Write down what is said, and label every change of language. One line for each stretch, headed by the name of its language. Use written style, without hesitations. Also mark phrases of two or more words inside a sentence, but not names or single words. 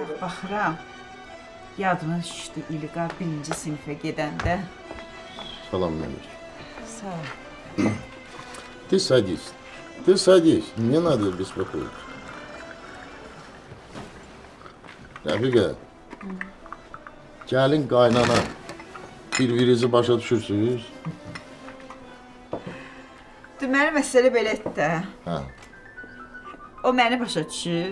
Azerbaijani: baxıram. Yadıma düşdü İlqar 1-ci sinifə gedəndə. Salam Mehmet. Sağ ol.
Russian: Ты садись. Ты садись. Не надо беспокоиться.
Azerbaijani: Rəfiqə, gəlin qaynana bir-birinizi başa düşürsünüz. Deməli məsələ belədir də. Hə. O məni başa düşür,